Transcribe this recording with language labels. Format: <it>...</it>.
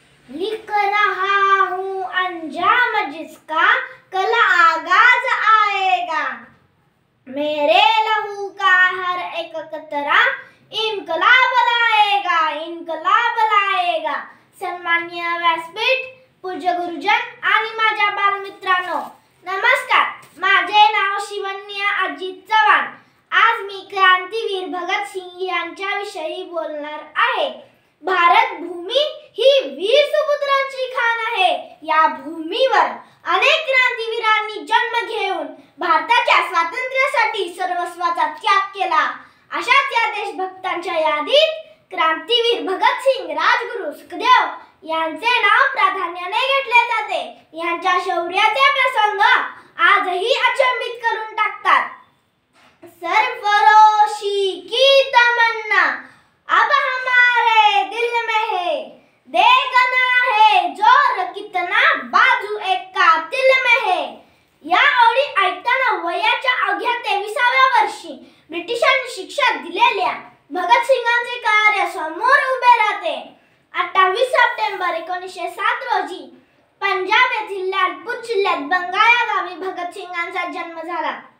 <hi>लिख रहा हूँ अंजाम जिसका कल आगाज आएगा। मेरे लहू का हर एक कतरा इनकलाब लाएगा, इनकलाब लाएगा।</hi> <mr>सन्माननीय व्यासपीठ, पूज्य गुरुजन आणि माझ्या बालमित्रांनो, नमस्कार. माझे नाव शिवन्या अजित चव्हाण. आज मी क्रांतीवीर भगत सिंग यांच्या विषयी बोलणार आहे. भारत भूमी ही वीर सुपुत्रांची खाण आहे. या भूमीवर अनेक क्रांतीवीरांनी जन्म घेऊन भारताच्या स्वातंत्र्यासाठी सर्वस्वाचा त्याग केला. अशाच या देशभक्तांच्या यादीत क्रांतीवीर भगत सिंग, राजगुरू सुखदेव यांचे नाव प्राधान्याने घेतले जाते. यांच्या शौर्याचे प्रसंग आजही अचंबित करून टाकतात.</mr> <hi>सरफरोशी की तमन्ना अब हमारे दिल में है, देखना है जोर कितना बाजू एक कातिल में है.</hi> <mr>या ओळी ऐकताना वयाच्या अवघ्या 23व्या वर्षी ब्रिटिशांनी शिक्षा दिलेल्या भगत सिंगांचे कार्य समोर उभे राहते. 28 सप्टेंबर 1907 रोजी पंजाब येथील लालपूर जिल्ह्यात बंगा या गावी भगत सिंगांचा जन्म झाला.</mr>